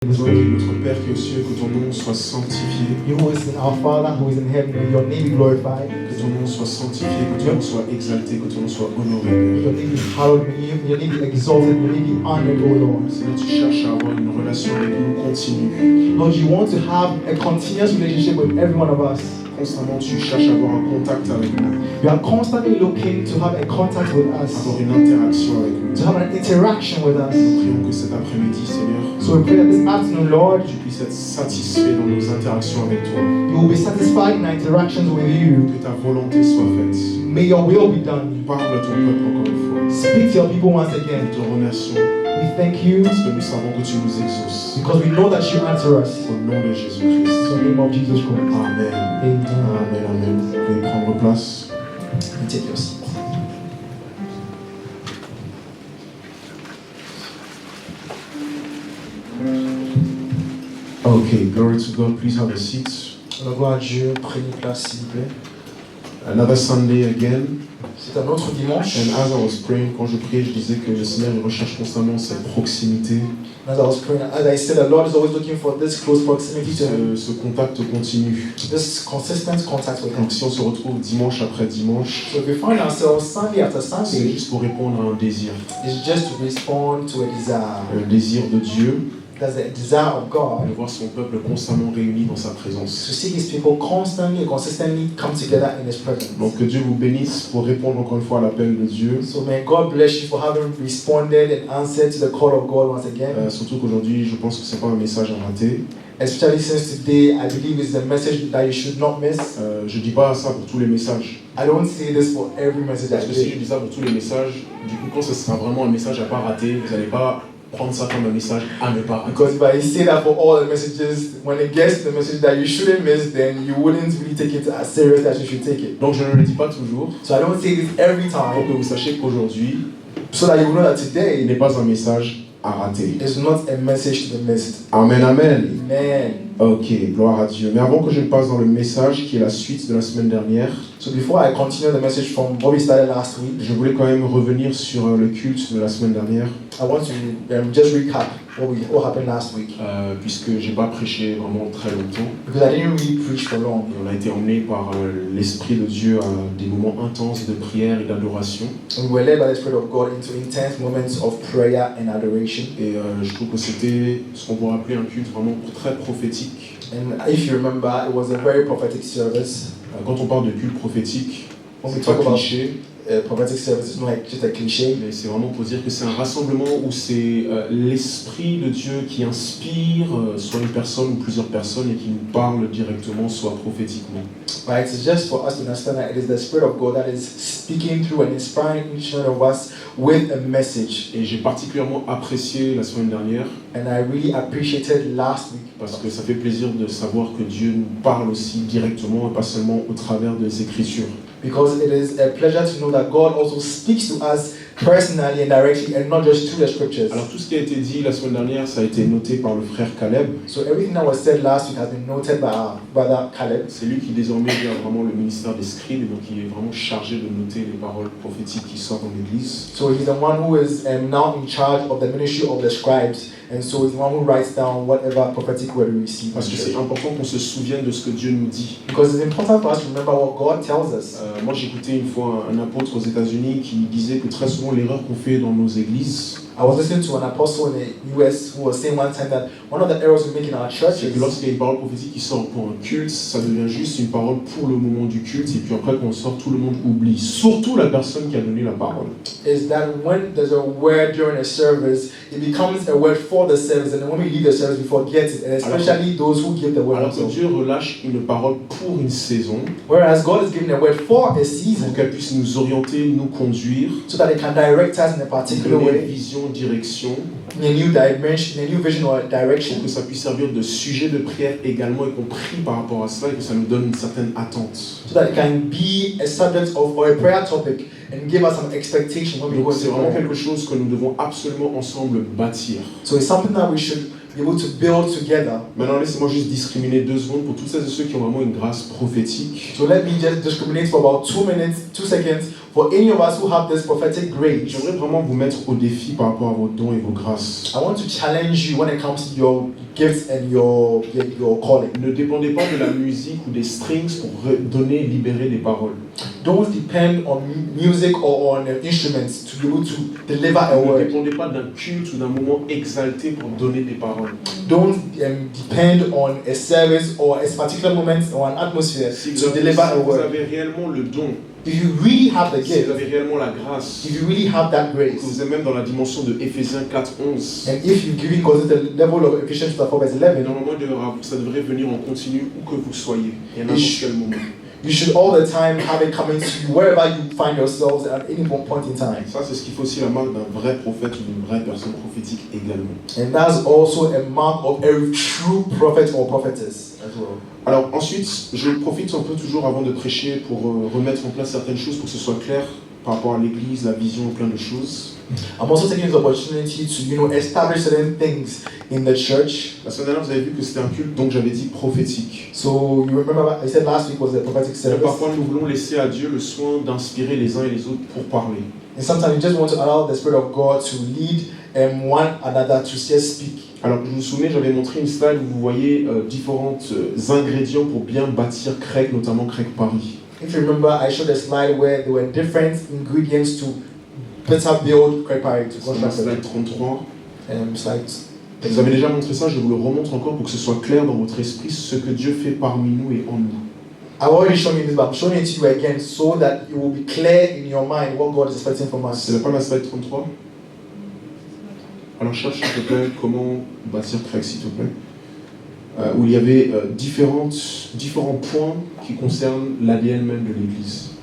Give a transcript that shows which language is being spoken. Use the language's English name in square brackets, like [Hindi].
[French] Toi qui es notre Père qui est aux cieux, que ton nom soit sanctifié. [English] You who is our Father who is in heaven, may your name be glorified. [French] Que ton nom soit sanctifié, que ton nom soit exalté, que ton nom soit honoré. [English] May your name be hallowed, may your name be exalted, may your name be honored, O Lord. [French] Seigneur, tu cherches à avoir une relation avec nous continue. [English] Lord, you want to have a continuous relationship with every one of us. [French] Constamment, tu cherches à avoir un contact avec nous, [English] You are constantly looking to have a contact with us, [French] avoir une interaction avec nous. [English] to have an interaction with us. [French] Nous prions que cet après-midi, Seigneur, [English] So we pray that this afternoon, Lord, [French] tu puisses être satisfait dans nos interactions avec toi. [English] you will be satisfied in our interactions with you. [French] Que ta volonté soit faite. [English] May your will be done. [French] Parle à ton peuple encore une fois. [English] Speak to your people once again. [French] Nous te remercions [English] We thank you [French] parce que nous savons que tu nous exauces. [English] because we know that you answer us. [French] Au nom de Jésus-Christ. [English] In the name of Jesus Christ. Amen. Amen. Amen, amen. [French] Vous pouvez prendre place. [English] And take your seat. Okay, glory to God. Please have a seat. [French] Alors, gloire à Dieu, prenez place s'il vous plaît. [English] Another Sunday again. [French] C'est un autre dimanche. [English] And as I was praying, [French] quand je priais, je disais que le Seigneur il recherche constamment cette proximité, [English] As I was praying, as I said, the Lord is always looking for this close proximity to Him, [French] ce contact continu. [English] this consistent contact with Him. [French] Donc si on se retrouve dimanche après dimanche, [English] So if we find ourselves Sunday after [French] c'est [English] Sunday, [French] juste pour répondre à un désir. [English] it's just to respond to a desire. [French] Le désir de Dieu, [English] That's the desire of God [French] de voir son peuple constamment réuni dans sa présence. [English] to see His people constantly and consistently come together in His presence. [French] Donc que Dieu vous bénisse pour répondre encore une fois à l'appel de Dieu. [English] So may God bless you for having responded and answered to the call of God once again. [French] Surtout qu'aujourd'hui, je pense que c'est pas un message à rater. [English] Especially since today, I believe it's the message that you should not miss. [French] Je dis pas ça pour tous les messages. [English] I don't say this for every message [French] Parce [English] I [French] que si je [English] give. [French] dis ça pour tous les messages, du coup, quand ce sera vraiment un message à pas rater, vous n'allez pas prendre ça comme un message à ne pas rater. [English] Because if I say that for all the messages, when it gets to the message that you shouldn't miss, then you wouldn't really take it as serious as you should take it. [French] Donc je ne le dis pas toujours, [English] So I don't say this every [French] pour [English] time, [French] que vous sachiez qu'aujourd'hui, [English] so that you will know that [French] il [English] today [French] n'est pas un message à rater. [English] is not a message to be missed. Amen, amen. Amen. [French] Ok, gloire à Dieu. Mais avant que je ne passe dans le message qui est la suite de la semaine dernière, [English] So before I continue the message from what we started last week, [French] je voulais quand même revenir sur le culte de la semaine dernière, [English] I want to just recap what happened last week. [French] puisque j'ai pas prêché vraiment très longtemps. [English] Because I didn't really preach for long. [French] Et on a été emmené par l'Esprit de Dieu à des moments intenses de prière et d'adoration. [English] And we were led by the Spirit of God into intense moments of prayer and adoration. [French] Et je trouve que c'était ce qu'on pourrait appeler un culte vraiment très prophétique. [English] And if you remember, it was a very prophetic service. [French] Quand on parle de culte prophétique, [English] When we [French] c'est pas [English] talk about [French] cliché, [English] prophetic service, it's not like just a cliche. [French] mais c'est vraiment pour dire que c'est un rassemblement où c'est l'Esprit de Dieu qui inspire soit une personne ou plusieurs personnes et qui nous parle directement, soit prophétiquement. [English] Right? It's just for us to understand that it is the Spirit of God that is speaking through and inspiring each one of us with a message. [French] Et j'ai particulièrement apprécié la semaine dernière [English] And I really appreciated last week [French] parce que ça fait plaisir de savoir que Dieu nous parle aussi directement et pas seulement au travers des Écritures. [English] because it is a pleasure to know that God also speaks to us personally and directly and not just through the scriptures. [French] Alors tout ce qui a été dit la semaine dernière, ça a été noté par le frère Caleb. [English] So everything that was said last week has been noted by our brother Caleb. [French] C'est lui qui désormais gère vraiment le ministère des scribes et donc il est vraiment chargé de noter les paroles prophétiques qui sortent dans l'église. [English] So he's the one who is now in charge of the ministry of the scribes, and so he's the one who writes down whatever prophetic word we receive. [French] Parce que c'est important qu'on se souvienne de ce que Dieu nous dit. [English] Because it's important for us to remember what God tells us. [French] Moi j'écoutais une fois un apôtre aux États-Unis qui disait que très souvent l'erreur qu'on fait dans nos églises, [English] I was listening to an apostle in the US who was saying one time that one of the errors we make in our [French] c'est [English] churches [French] que lorsqu'il y a une parole prophétique qui sort pour un culte, ça devient juste une parole pour le moment du culte et puis après qu'on sort, tout le monde oublie. Surtout la personne qui a donné la parole. [English] is that when there's a word during a service, it becomes a word for the service, and then when we leave the service, we forget it, and especially those who give the word. Alors que Also. [French] Dieu relâche une parole pour une saison, [English] Whereas God is giving a word for a [French] pour [English] season, [French] qu'elle puisse nous orienter, nous conduire, [English] so that it can direct us in a [French] nous [English] particular [French] donner une [English] way, [French] vision, direction, [English] in a new dimension, in a new vision or [French] pour [English] direction, [French] que ça puisse servir de sujet de prière également et qu'on prie par rapport à cela et que ça nous donne une certaine attente. [English] so that it can be a subject of or a prayer topic and give us some expectation when we [French] Donc [English] go [French] c'est [English] into [French] vraiment [English] prayer. [French] quelque chose que nous devons absolument ensemble bâtir. [English] So it's something that we should be able to build together. [French] Maintenant laissez-moi juste discriminer 2 secondes pour tous ceux et ceux qui ont vraiment une grâce prophétique. [English] So let me just discriminate for about 2 minutes, 2 seconds for any of us who have this prophetic grace, [French] j'aimerais vraiment vous mettre au défi par rapport à vos dons et vos grâces. [English] I want to challenge you when it comes to your gifts and your calling. [French] Ne dépendez pas de la musique ou des strings pour donner, libérer des paroles. [English] Don't depend on music or on instruments to be able to deliver a [French] Ne [English] word. [French] dépendez pas d'un culte ou d'un moment exalté pour donner des paroles. [English] Don't depend on a service or a particular moment or an atmosphere [French] Si [English] to deliver a [French] vous [English] word. [French] avez réellement le don, [English] If you really have the [French] si [English] gift, [French] vous avez réellement la grâce, [English] if you really have that [French] que [English] grace, [French] vous êtes même dans la dimension de Éphésiens 4:11, [English] and if you give it consider the level of Ephesians 4 verse 11, [French] normalement ça devrait venir en continu où que vous soyez et à n'importe quel moment. [English] you should all the time have it coming to you wherever you find yourselves at any one point in time. [French] Ça, c'est ce qui fait aussi la marque d'un vrai prophète ou d'une vraie personne prophétique également. [English] And that's also a mark of a true prophet or prophetess as well. [French] Alors ensuite, je profite un peu toujours avant de prêcher pour remettre en place certaines choses pour que ce soit clair par rapport à l'église, la vision, plein de choses. [English] I'm also taking this opportunity to, establish certain things in the church. [French] La semaine dernière, vous avez vu que c'était un culte, donc j'avais dit prophétique. [English] So you remember I said last week was a prophetic [French] Mais [English] service. [French] parfois, nous voulons laisser à Dieu le soin d'inspirer les uns et les autres pour parler. [English] And sometimes you just want to allow the Spirit of God to lead one another to just speak. [French] Alors, je vous souviens, j'avais montré une slide où vous voyez différents ingrédients pour bien bâtir Craig, notamment Craig Paris. [English] If you remember, I showed a slide where there were different ingredients to better build Craig Parry, to [French] C'est la [English] construct [French] slide 33. [English] slides. [French] Et vous avez déjà montré ça, je vous le remontre encore pour que ce soit clair dans votre esprit ce que Dieu fait parmi nous et en nous. [English] I've already shown you this, but I'm showing it to you again so that it will be clear in your mind what God is expecting from us. [French] C'est pas la slide 33? Alors cherche s'il te plaît comment bâtir Craig s'il te plaît. Où il y avait différents points qui concernent l'ADN même de l'Église.